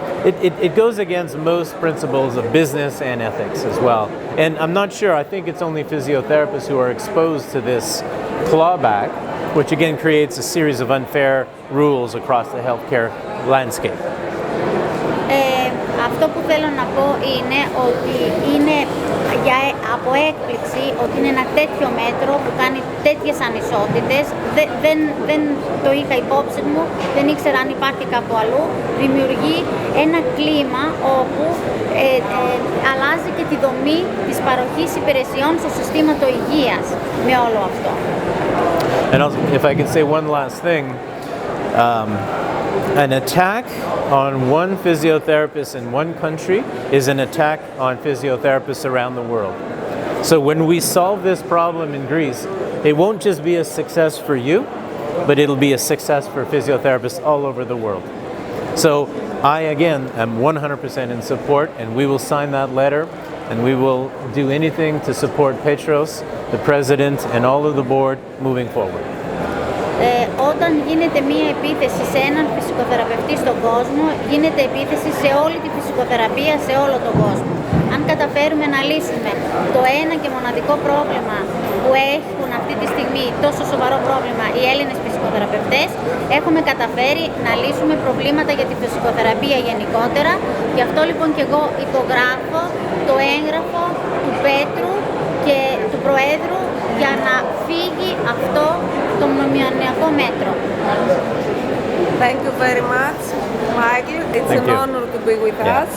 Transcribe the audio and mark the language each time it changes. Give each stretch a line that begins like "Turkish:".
English: It goes against most principles of business and ethics as well. And I'm not sure, I think it's only physiotherapists who are exposed to this clawback, which again creates a series of unfair rules across the healthcare landscape.
Greek: Αυτό που θέλω να πω είναι ότι είναι από έκπληξη ότι είναι ένα τέτοιο μέτρο που κάνει τέτοιες ανισότητες. Δεν το είχα υπόψη μου, δεν ήξερα αν υπάρχει κάπου αλλού. Δημιουργεί ένα κλίμα όπου αλλάζει και τη δομή της παροχής υπηρεσιών στο συστήματο υγείας με όλο αυτό.
English: And also, if I can say one last thing, an attack on one physiotherapist in one country is an attack on physiotherapists around the world. So when we solve this problem in Greece, it won't just be a success for you, but it'll be a success for physiotherapists all over the world. So I, again, am 100% in support, and we will sign that letter, and we will do anything to support Petros, the president, and all of the board moving forward.
Greek: Όταν γίνεται μία επίθεση σε έναν φυσικοθεραπευτή στον κόσμο, γίνεται επίθεση σε όλη τη φυσικοθεραπεία σε όλο τον κόσμο. Αν καταφέρουμε να λύσουμε το ένα και μοναδικό πρόβλημα που έχουν αυτή τη στιγμή, τόσο σοβαρό πρόβλημα, οι Έλληνες φυσικοθεραπευτές, έχουμε καταφέρει να λύσουμε προβλήματα για τη φυσικοθεραπεία γενικότερα. Γι' αυτό λοιπόν και εγώ υπογράφω το έγγραφο του Πέτρου και του Προέδρου για να φύγει αυτό το μνημονιακό μέτρο.
English: Thank you very much, Michael. It's an honor to be with us.